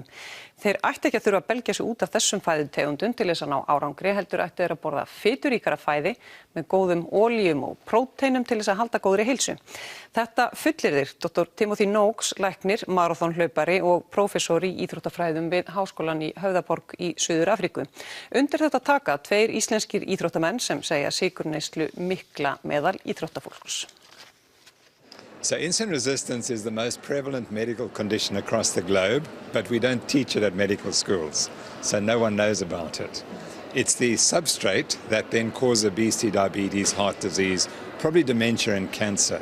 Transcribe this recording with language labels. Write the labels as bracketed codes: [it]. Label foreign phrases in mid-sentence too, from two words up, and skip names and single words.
[is] Þeir ættu ekki að þurfa að belgja sig út af þessum fæðutegundum til þess að ná árangri, heldur ættu þeir að borða fituríkara fæði með góðum olíum og próteinum til þess að halda góðri heilsu. Þetta fullyrðir Dr. Timothy Noakes, læknir, maraþonhlaupari og prófessor í íþróttafræðum við Háskólann í Höfðaborg í Suður-Afríku. Undir þetta taka 2 íslenskir íþróttamenn sem segja sykurneyslu mikla meðal íþróttafólks. [en] So insulin resistance is the most prevalent medical condition across the globe, but we don't teach it at medical schools, so no one knows about it. It's the substrate that then causes obesity, diabetes, heart disease, probably dementia and cancer.